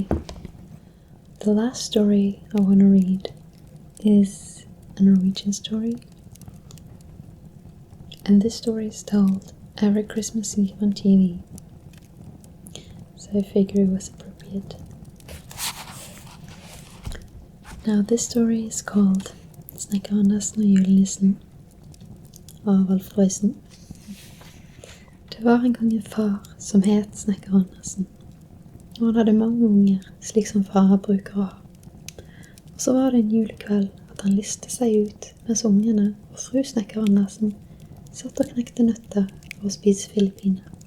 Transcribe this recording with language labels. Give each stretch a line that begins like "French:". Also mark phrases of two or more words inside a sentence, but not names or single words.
English: The last story I want to read is a Norwegian story. And this story is told every Christmas Eve on TV. So I figure it was appropriate. Now this story is called Snekker Andersen og julenissen av Alf Prøysen.
Norwegian: Det var en gang en far som het Snekker Andersen. Og han hadde mange unger, slik som far bruker å ha. Og så var det en julekveld at han liste seg ut mens ungene og fru Snekker Andersen satt og knekte nøtter for å spise filippiner.